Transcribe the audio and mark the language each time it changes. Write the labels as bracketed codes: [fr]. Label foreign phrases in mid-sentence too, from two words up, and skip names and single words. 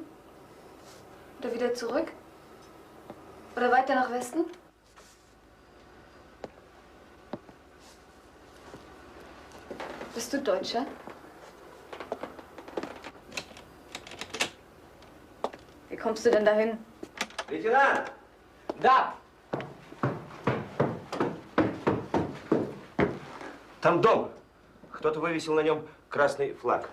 [de] Oder wieder zurück? Oder weiter nach Westen? Bist du Deutscher? Wie kommst du denn dahin? [ru] Лейтенант! Da! Там дом. Кто-то вывесил на нем красный флаг.